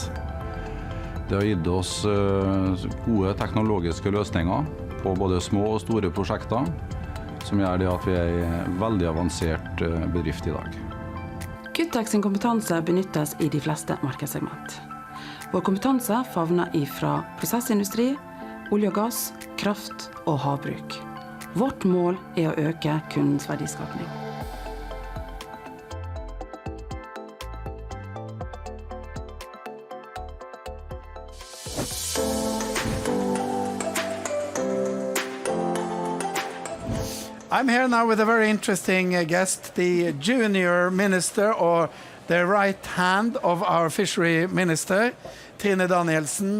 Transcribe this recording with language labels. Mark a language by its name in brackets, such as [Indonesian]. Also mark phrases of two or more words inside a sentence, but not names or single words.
[Norwegian] Det har gitt oss gode teknologiske løsninger på både små og store prosjekter, som gjør det at vi er en veldig avansert bedrift i dag. Goodtech sin kompetanse benyttes i de fleste markedssegment. Vår kompetanse favner ifra prosessindustri, olje og gass, kraft og havbruk. Vårt mål er å øke kundens verdiskapning. [English] I'm here now with a very interesting guest, the junior minister or the right hand of our fishery minister, Trine Danielsen.